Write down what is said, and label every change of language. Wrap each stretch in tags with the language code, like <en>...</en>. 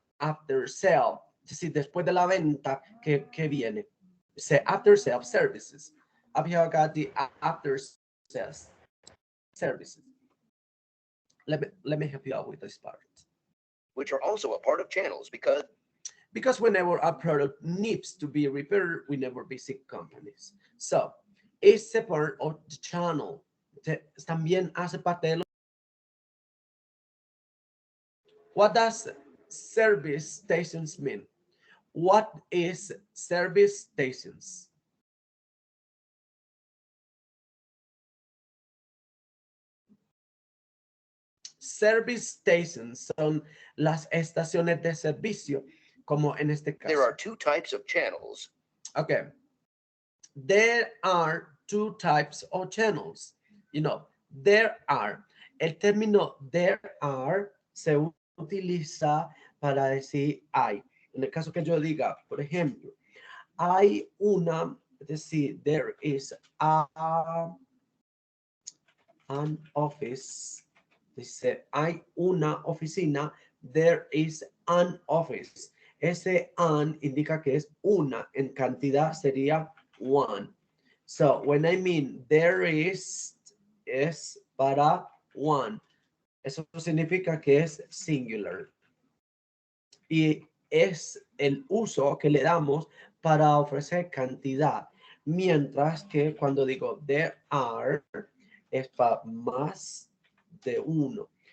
<en>After sale,</en> <es>es decir, después de la venta, que viene?</es> <en>Say after sale services. Up here I got the after sales services. Let me help you out with this part. Which are also a part of channels because whenever a product needs to be repaired, we never visit companies. So it's a part of the channel.</en> <es>También hace parte de</es> <en>What does service stations mean? What is service stations?</en> <es>Service stations son las estaciones de servicio, como en este caso.</es> <en>There are two types of channels. Okay. There are two types of channels. You know, there are.</en> <es>El término there are se utiliza para decir hay. En el caso que yo diga, por ejemplo, hay una, es decir,</es> <en>there is an office.</en> <es>Dice, hay una oficina.</es> <en>There is an office.</en> <es>Ese an indica que es una. En cantidad sería one.</es> <en>So when I mean there is para one.</en> <es>Eso significa que es singular. Y es el uso que le damos para ofrecer cantidad. Mientras que cuando digo there are, es para más de uno.</es>